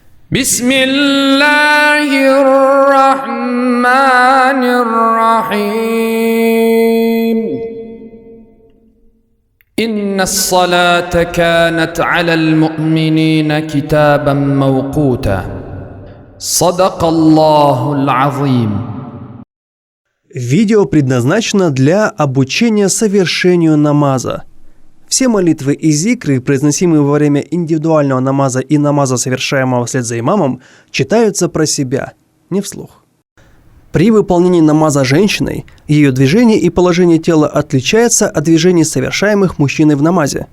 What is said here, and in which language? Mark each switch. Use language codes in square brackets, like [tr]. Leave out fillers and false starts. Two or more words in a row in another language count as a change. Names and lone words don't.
[ar] بسم الله الرحمن الرحيم إن الصلاة كانت على المؤمنين كتابا موقوتا صدق الله العظيم. [ru] Видео предназначено для обучения совершению намаза. Все молитвы и зикры, произносимые во время индивидуального намаза и намаза, совершаемого вслед за имамом, читаются про себя, не вслух. При выполнении намаза женщиной, ее движение и положение тела отличается от движений, совершаемых мужчиной в намазе.